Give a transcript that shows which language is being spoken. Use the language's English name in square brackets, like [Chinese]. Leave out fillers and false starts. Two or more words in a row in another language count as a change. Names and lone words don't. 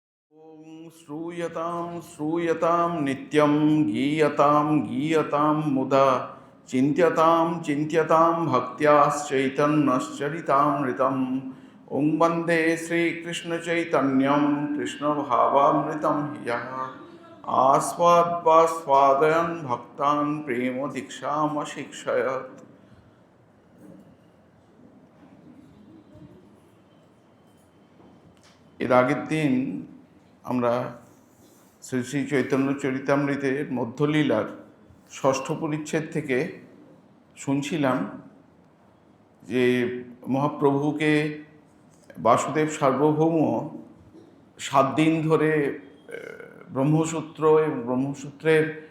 [Sanskrit] ॐ श्रूयतां नित्यं गीयतां मुदा चिन्त्यतां भक्त्याश्चैतन्यश्चरितामृतम् ॐ वन्दे श्रीकृष्णचैतन्यं कृष्णभावामृतं यः आस्वादन् भक्तान् प्रेमदीक्षामशिक्षयत्। [Bangla] এর আগের দিন আমরা শ্রী শ্রী চৈতন্য চরিতামৃতের মধ্যলীলার ষষ্ঠ পরিচ্ছেদ থেকে শুনছিলাম যে মহাপ্রভুকে বাসুদেব সার্বভৌম 7 দিন ধরে ব্রহ্মসূত্র এবং ব্রহ্মসূত্রের